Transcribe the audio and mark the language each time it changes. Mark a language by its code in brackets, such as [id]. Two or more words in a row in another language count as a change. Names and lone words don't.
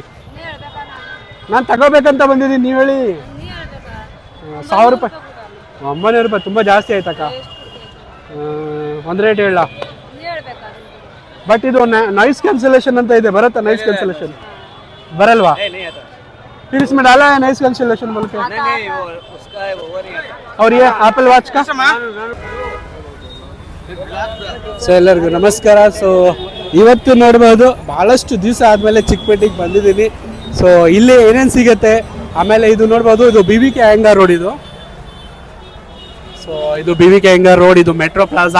[kn] ನಾನು ತಗೋಬೇಕಂತ ಬಂದಿದ್ದೀನಿ, ನೀವು ಹೇಳಿ. 1000 ರೂಪಾಯಿ 900 ರೂಪಾಯಿ ತುಂಬ ಜಾಸ್ತಿ ಆಯ್ತಕ್ಕ. ಒಂದು ರೇಟ್ ಹೇಳ. ಬಟ್ ಇದು [en] noise cancellation [kn] ಅಂತ ಇದೆ, ಬರುತ್ತಾ? [en] noise cancellation [kn] ಬರಲ್ವಾ? [hi] फिर इसमें डाला है [en] noise cancellation [hi] बोल के? नहीं वो उसका है, वो नहीं आता. और ये एप्पल वॉच का? [kn] ಸೊ ಎಲ್ಲರಿಗೂ ನಮಸ್ಕಾರ. ಸೊ ಇವತ್ತು ನೋಡ್ಬೋದು, ಬಹಳಷ್ಟು ದಿವಸ ಆದಮೇಲೆ ಚಿಕ್ಕಪೇಟೆಗೆ ಬಂದಿದ್ದೀನಿ. ಸೊ ಇಲ್ಲಿ ಏನೇನು ಸಿಗುತ್ತೆ, ಆಮೇಲೆ ಇದು ನೋಡ್ಬೋದು, ಇದು BVK ಅಯ್ಯಂಗಾರ್ ರೋಡ್. ಇದು ಸೊ ಇದು BVK ಅಯ್ಯಂಗಾರ್ ರೋಡ್. ಇದು ಮೆಟ್ರೋ ಪ್ಲಾಜಾ.